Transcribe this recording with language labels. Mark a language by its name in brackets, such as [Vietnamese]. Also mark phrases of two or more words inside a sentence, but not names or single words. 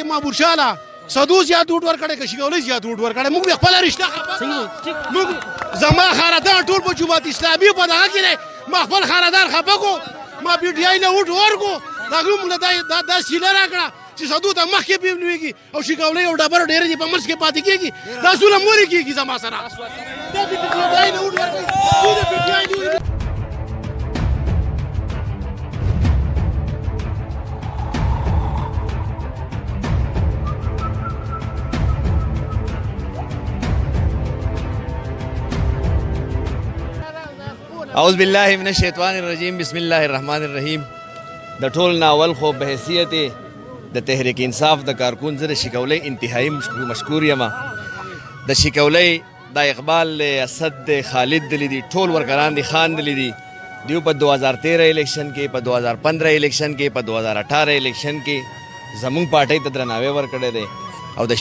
[Pashto] محبوب شاه له سدو زیات ووټ ورکړی که شګولۍ زیات ووټ ورکړی موږ خپله رشته خفه موږ زما خاندان ټول په جماعت اسلامي په دغه کې دی ما خپل خاندان خفه کړو ما پي ټي آی له ووټ ورکړو د هغوی موږ له دا سیله راکړه چې سدو ته مخکې پې لوېږي او شګولۍ او ډبرو ډېرې دي په منځ کې پاتې کېږي دا ظلم ولې کېږي زما سره دا د پي ټي آی له ووټ ورکوي دوی د پي ټي آی له ووټ [Arabic] اعوذ باللہ من الشیطان الرجیم بسم اللہ الرحمن الرحیم [Pashto] د ټول ناول خو به حیثیت د تحریک انصاف د کارکون زه د شکولۍ انتهایی مشکور یم د شکولۍ دا اقبال اسد د خالد دلی دي ټول ورکران دي خان دلی دي دیو په 2013 الیکشن کې په 2015 الیکشن کې په 2018 الیکشن کې زمونږ پارټۍ ته درناوی ورکړی دی او د